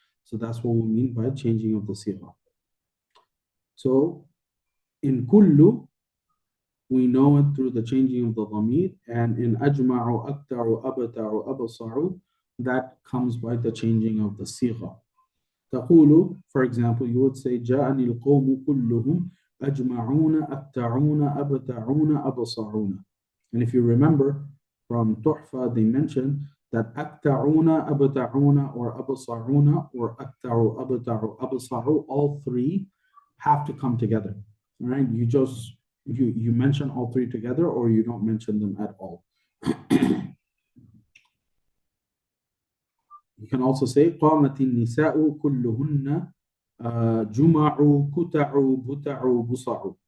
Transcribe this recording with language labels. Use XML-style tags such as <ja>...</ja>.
<en>So that's what we mean by changing of the sigha. So in kullu, we know it through the changing of the dhamir, and in ajma'u, akta'u, abta'u, absa'u, that comes by the changing of the sigha.</en> <ar>تقول,</ar> <en>for example, you would say</en> <ar>جاءني القوم كلهم أجمعون أبتعون أبتعون أبصعون.</ar> <en>And if you remember from Tuhfa, they mentioned that</en> <ar>أبتعون أبتعون or أبصعون or أبتعوا أبتعوا أبصعوا,</ar> <en>all three have to come together. All right, you mention all three together, or you don't mention them at all. You can also say</en> <ar>قامت النساء كلهن جمعوا كتعوا بتعوا بصعوا.</ar>